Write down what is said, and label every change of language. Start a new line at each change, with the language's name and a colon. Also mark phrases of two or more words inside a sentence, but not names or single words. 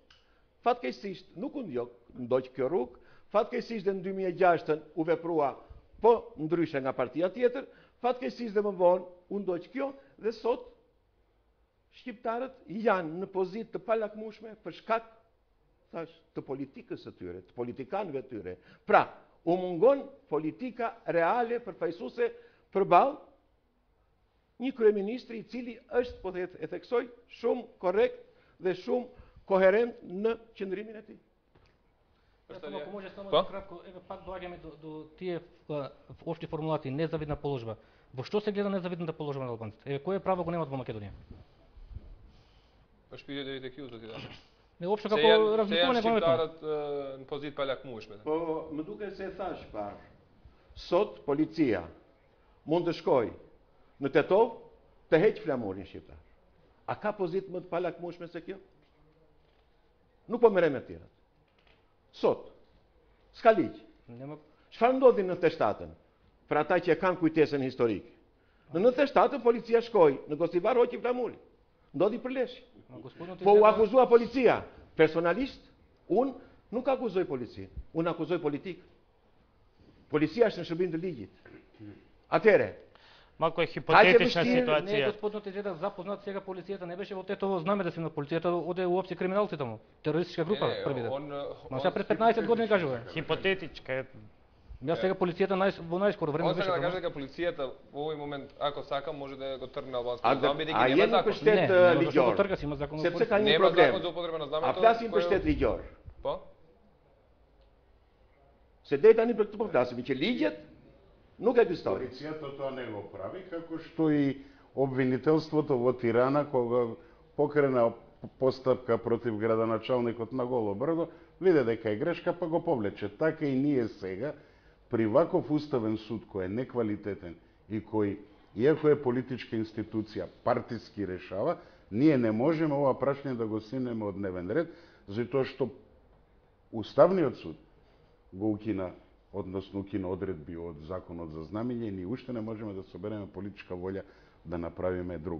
Albanian: Fatkeqësisht nuk u ndoq kjo rrugë, fatkeqësisht në 2006 u veprua po ndryshe nga partia tjetër, fatkeqësisht dhe më vonë u ndoq kjo dhe sot shqiptarët janë në pozitë të palakmueshme për shkak të politikës së tyre, të politikanëve të tyre. Pra, u mungon politika reale përfaqësuese përballë një kryeministri i cili është, po e theksoj, shumë korrekt dhe shumë koherent në qëndrimin e tij.
Macedonian: Ако може само кратко, еве пак доаѓаме до тие општи формулации, незавидна положба. Во што се гледа незавидната положба на албанците? Еве кое право го немат во Македонија?
Albanian: Është pyetje deri tek ju zoti Dani.
Macedonian: Не општо како разликуване во
Albanian: shqiptarët në pozitë palakmueshme. Po, më duket se e thash parë. Sot policia mund të shkojë në Tetov të heq flamurin shqiptar. A ka pozitë më të palakmueshme se kjo? Nuk po merrem me të tjerat. Sot, s'ka ligj. Çfarë ndodhi në 97-ën? Për ata që kanë kujtesën historike. Në 97-ën policia shkoi në Gostivar hoqi flamurin. Ndodhi për lesh. Po u akuzua policia. Personalisht, unë nuk akuzoj policinë. Unë akuzoj politikë. Policia është në shërbim të ligjit. Atëre,
Macedonian: малко е хипотетична Не, ситуација. господин Теджеда, запознат сега полицијата не беше во Тетово знаме да се на полицијата, оде уопšte криминалци таму. Терористичка група први ден. Ма сега пред 15 години кажува. Хипотетичка е. Ја сега полицијата во најскоро време Он беше. сака да каже дека полицијата во овој момент, ако сака, може да го тргне албанското
Albanian: a
Macedonian: знаме, дека
Albanian: je
Macedonian: нема
Albanian: në
Macedonian: закон.
Albanian: pushtet
Macedonian: Зашто го
Albanian: ligjor.
Macedonian: трга си има закон.
Albanian: Sepse ka një
Macedonian: Нема
Albanian: problem.
Macedonian: закон за употреба на
Albanian: A
Macedonian: знамето.
Albanian: flasim për shtet ligjor. Po? Se deri tani për këtë po flasim që ligjet nuk ekzistojnë.
Macedonian: Полицијата тоа не го прави, како што и обвинителството во Тирана, кога покрена постапка против градоначалникот на Голо Брдо, виде дека е грешка, па го повлече. Така и ние сега, при ваков уставен суд кој е неквалитетен и кој, иако е политичка институција, партиски решава, ние не можеме ова прашање да го синеме од дневен ред, затоа што Уставниот суд го укина, односно укина одредби од законот за знамење и ние уште не можеме да собереме политичка волја да направиме друг.